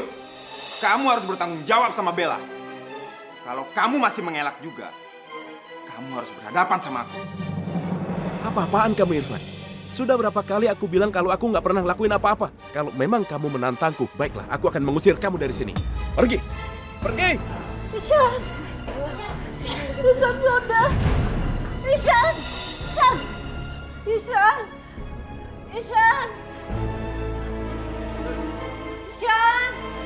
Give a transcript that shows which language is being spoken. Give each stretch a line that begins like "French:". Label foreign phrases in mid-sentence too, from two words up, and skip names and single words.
Indonesian: Kamu harus bertanggung jawab sama Bella. Kalau kamu masih mengelak juga, kamu harus berhadapan sama aku. Apa-apaan kamu, Irfan? Sudah berapa kali aku bilang kalau aku nggak pernah lakuin apa-apa. Kalau memang kamu menantangku, baiklah, aku akan mengusir kamu dari sini. Pergi! Pergi! Ishan! Ishan sudah! Ishan! Ishan! Ishan! Ishan! Ishan!